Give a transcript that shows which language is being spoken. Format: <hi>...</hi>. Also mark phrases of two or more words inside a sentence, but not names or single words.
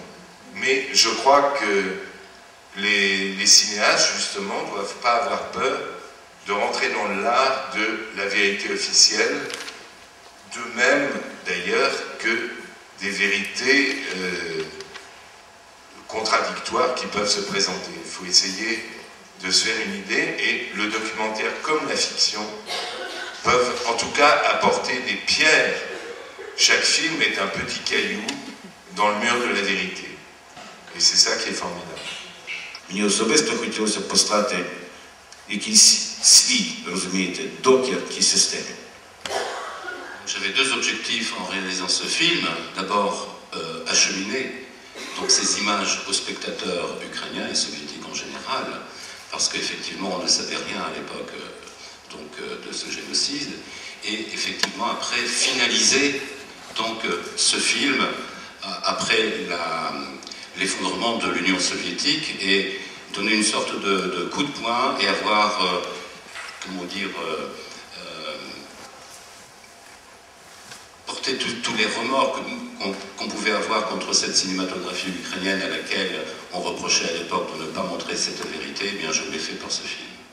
<fr>Mais je crois que les cinéastes, justement, ne doivent pas avoir peur de rentrer dans l'art de la vérité officielle, de même, d'ailleurs, que des vérités contradictoires qui peuvent se présenter. Il faut essayer de se faire une idée, et le documentaire comme la fiction peuvent en tout cas apporter des pierres. Chaque film est un petit caillou dans le mur de la vérité. Et c'est ça qui est formidable.</fr> <uk>Мені особисто хотілося б постати якийсь свій, розумієте, докір тій системі.</uk> <fr>J'avais deux objectifs en réalisant ce film. D'abord, acheminer donc, ces images aux spectateurs ukrainiens et soviétiques en général, parce qu'effectivement, on ne savait rien à l'époque de ce génocide. Et effectivement, après, finaliser donc, ce film après l'effondrement de l'Union soviétique et donner une sorte de coup de poing et avoir, comment dire, éviter tous les remords qu'on pouvait avoir contre cette cinématographie ukrainienne à laquelle on reprochait à l'époque de ne pas montrer cette vérité, eh bien je l'ai fait pour ce film.</fr>